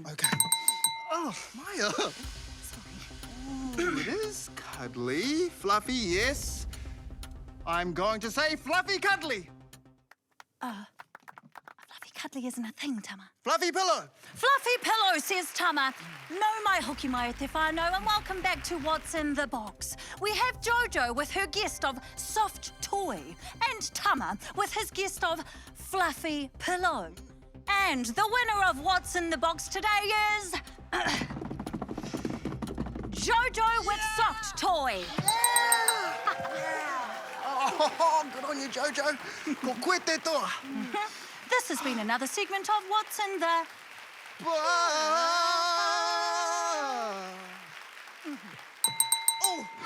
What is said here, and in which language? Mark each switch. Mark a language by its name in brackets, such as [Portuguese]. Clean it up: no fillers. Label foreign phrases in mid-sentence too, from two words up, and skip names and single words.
[English] Okay. Oh, Maya. Sorry. Ooh, it is cuddly. Fluffy, yes. I'm going to say fluffy cuddly. Fluffy cuddly isn't a thing, Tama. Fluffy pillow. Fluffy pillow, says Tama. [Māori] No mai hoki mai te whānau, [English] and welcome back to What's in the Box. We have Jojo with her guest of soft toy, and Tama with his guest of fluffy pillow. And the winner of What's in the Box today is... Jojo with soft toy. Oh, good on you, Jojo. [Māori] Ko koe te toa. [English] This has been another segment of What's in the... Oh.